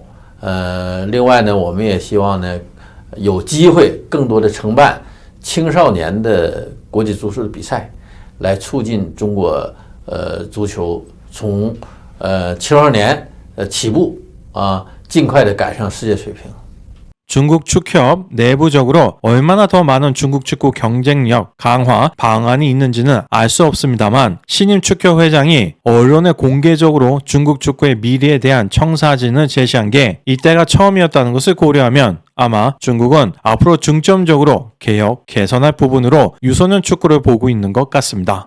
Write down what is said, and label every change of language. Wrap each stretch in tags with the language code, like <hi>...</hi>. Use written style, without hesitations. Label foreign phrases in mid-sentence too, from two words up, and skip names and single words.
<zh>另外呢，我们也希望呢，有机会更多的承办青少年的国际足球的比赛，来促进中国足球从青少年起步啊，尽快的赶上世界水平。</zh> <ko>중국 축협 내부적으로 얼마나 더 많은 중국 축구 경쟁력 강화 방안이 있는지는 알 수 없습니다만 신임 축협 회장이 언론에 공개적으로 중국 축구의 미래에 대한 청사진을 제시한 게 이때가 처음이었다는 것을 고려하면 아마 중국은 앞으로 중점적으로 개혁, 개선할 부분으로 유소년 축구를 보고 있는 것 같습니다.</ko>